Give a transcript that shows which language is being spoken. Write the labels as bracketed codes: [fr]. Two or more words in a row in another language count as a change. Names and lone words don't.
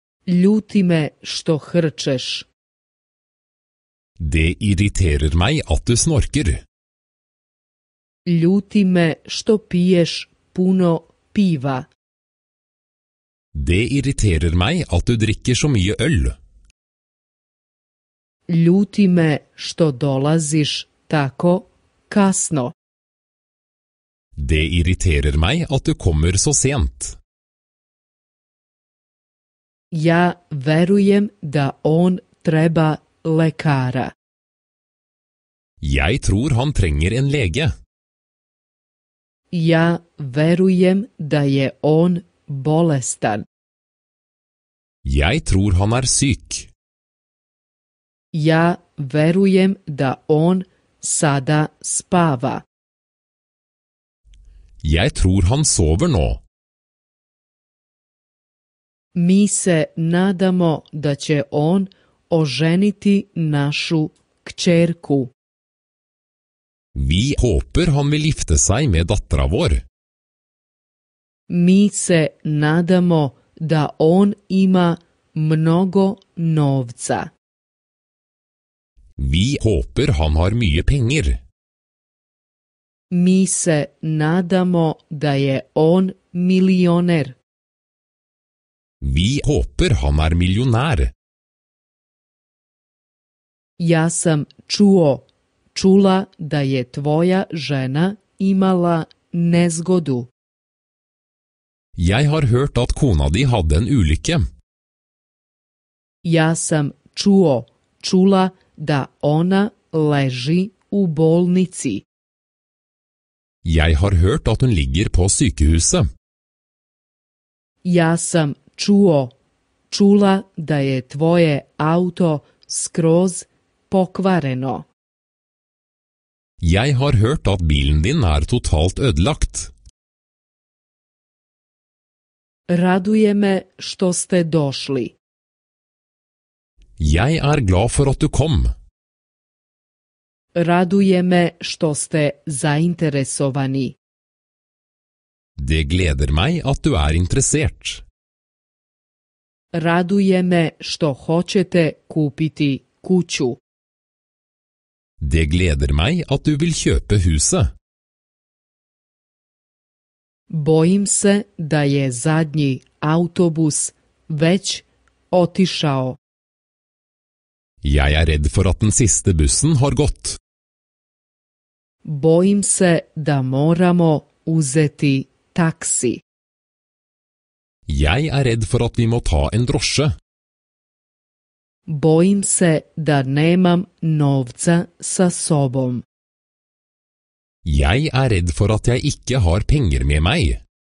[sr] Ljuti me što hrčeš. [no] Det irriterer meg at du snorker. [sr] Ljuti me što piješ puno piva. [no] Det irriterer meg at du drikker så mye øl. [sr] Ljuti me što dolaziš tako kasno. [no] Det irriterer meg at du kommer så sent. [sr] Ja verujem da on treba lekara. [no] Jeg tror han trenger en lege. [sr] Ja verujem da je on bolestan. [no] Jeg tror han er syk. [sr] Ja verujem da on sada spava. [no] Jeg tror han sover nå. [sr] Mi se nadamo da će on oženiti našu kćerku. [no] Vi håper han vil gifte seg med dattera vår. [sr] Mi se nadamo da on ima mnogo novca. [no] Vi håper han har mye penger. [sr] Mi se nadamo da je on milioner. [no] Vi håper han er millionær. [sr] Ja sam čula da je tvoja žena imala nezgodu. [no] Jeg har hørt at kona di hadde en ulykke. [sr] Ja sam čula da ona leži u bolnici. [no] Jeg har hørt at hun ligger på sykehuset. [sr] Ja sam čula da je tvoje auto skroz pokvareno. [no] Jeg har hørt at bilen din er totalt ødelagt. [sr] Raduje me što ste došli. [no] Jeg er glad for at du kom. [sr] Raduje me što ste zainteresovani. [no] Det gleder meg at du er interessert. [sr] Raduje me što hoćete kupiti kuću. [no] Det gleder meg at du vil kjøpe huset. [sr] Bojim se da je zadnji autobus već otišao. [no] Jeg er redd for at den siste bussen har gått. [sr] Bojim se da moramo uzeti taksi. [no] Jeg er redd for at vi må ta en drosje. [sr] Bojim se da nemam novca sa sobom. [no] Jeg er redd for at jeg ikke har penger med meg.